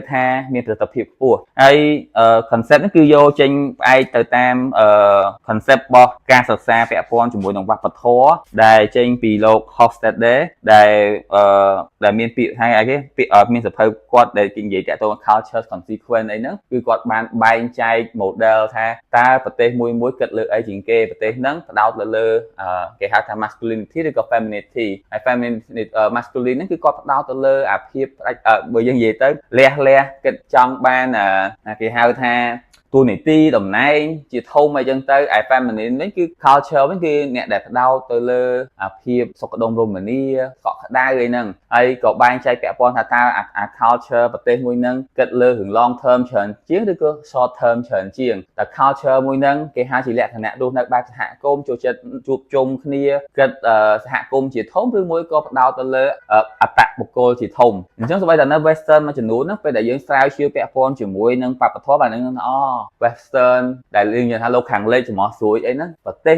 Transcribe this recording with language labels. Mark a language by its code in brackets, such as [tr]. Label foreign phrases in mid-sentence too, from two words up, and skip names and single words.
[km] ថាមានប្រសិទ្ធភាពខ្ពស់ហើយ concept ហ្នឹងគឺយកចេញផ្អែកទៅតាមconcept របស់ការសិក្សាពាក់ព័ន្ធជាមួយនឹងវប្បធម៌ ដែលចេញពីលោក Hofstadter ដែលមានពាក្យថាអីគេមានសភៅគាត់ដែលនិយាយតាក់ទង [en] culture consequence [km] អីហ្នឹងគឺគាត់បានបែងចែក model ថាតើប្រទេសមួយគិតលើអីជាងគេប្រទេសហ្នឹងផ្ដោតលើគេហៅថា masculinity ឬក៏ femininity ហើយ masculine ហ្នឹងគឺគាត់ផ្ដោតទៅលើអាភាពបើយើងនិយាយទៅលះគិតចង់បានគេហៅថាតួនាទីតំណែងជាធំអីចឹងទៅឯ feminine វិញគឺ culture វិញគឺ អ្នកដែលផ្ដោតទៅលើអាភាពសុខដុមរមនាកក់ក្ដៅអីហ្នឹងហើយក៏បែងចែកពាក់ព័ន្ធថាតើអា culture ប្រទេសមួយហ្នឹងគិតលើរឿង [en] long term [km] ច្រើនជាងឬក៏ [en] short term [km] ច្រើនជាងតែ culture មួយហ្នឹងគេហៅជាលក្ខណៈរស់នៅបែបសហគមន៍ចូលចិត្តជួបជុំគ្នាគិតសហគមន៍ជាធំឬមួយក៏ផ្ដោតទៅលើអត្តបុគ្គលជាធំអញ្ចឹងសូម្បីតែនៅ western មួយចំនួនហ្នឹងពេលដែលយើងស្រាវជ្រាវពាក់ព័ន្ធជាមួយនឹងបព្វធម៌បាននឹងWestern ដែលយើងនិយាយថាលោកខាងលិចចំហស្រួយអីហ្នឹងប្រទេស